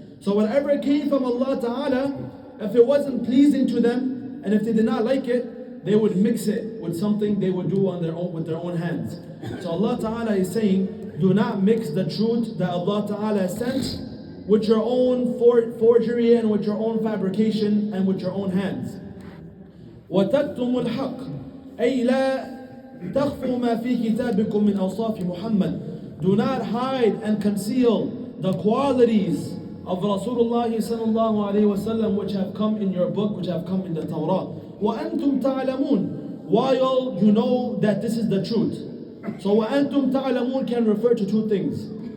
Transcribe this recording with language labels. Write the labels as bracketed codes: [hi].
[en] So whatever came from Allah Ta'ala, if it wasn't pleasing to them and if they did not like it, they would mix it with something they would do on their own with their own hands. So Allah Ta'ala is saying, do not mix the truth that Allah Ta'ala sent with your own forgery and with your own fabrication and with your own hands. [ar] وَتَكْتُمُ الْحَقِّ أي لا تخفوا ما في كتابكم من أوصاف محمد. [en] Do not hide and conceal the qualities of Rasulullah sallallahu alayhi wasallam which have come in your book, which have come in the Torah. [ar] وَأَنْتُمْ تَعْلَمُونَ. [en] While you know that this is the truth. So [ar] وَأَنْتُمْ تَعْلَمُونَ [en] can refer to two things.